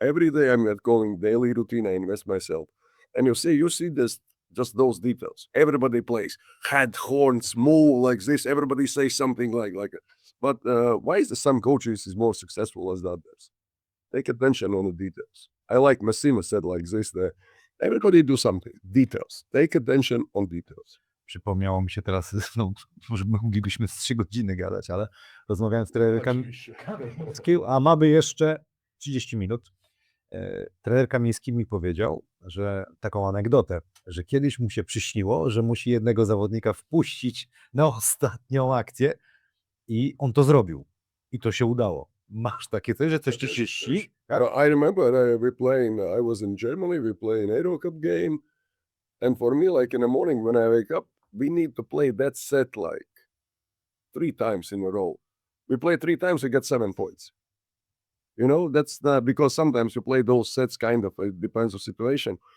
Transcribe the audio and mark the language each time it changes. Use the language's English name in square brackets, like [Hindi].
[English] Every day I'm going daily routine, I invest myself. And you see this, just those details. Everybody plays, head, horns, move like this, everybody says something like it. But why is some coaches is more successful as the others? Take attention on the details. I like Massimo said like this, that everybody do something, details. Take attention on details. [Polish] Przypomniało mi się teraz, no, może moglibyśmy z 3 godziny gadać, ale rozmawiałem z trenerem Kamińskim, a mamy jeszcze 30 minut. Trener Kamiński mi powiedział, że taką anegdotę, że kiedyś mu się przyśniło, że musi jednego zawodnika wpuścić na ostatnią akcję i on to zrobił. I to się udało. Masz takie coś, że coś ci się śni? [English] I remember I was in Germany, we play an Euro Cup game, And for me, like in the morning when I wake up, we need to play that set like 3 times in a row. We play 3 times, we get 7 points. You know, that's not because sometimes you play those sets kind of, it depends on situation.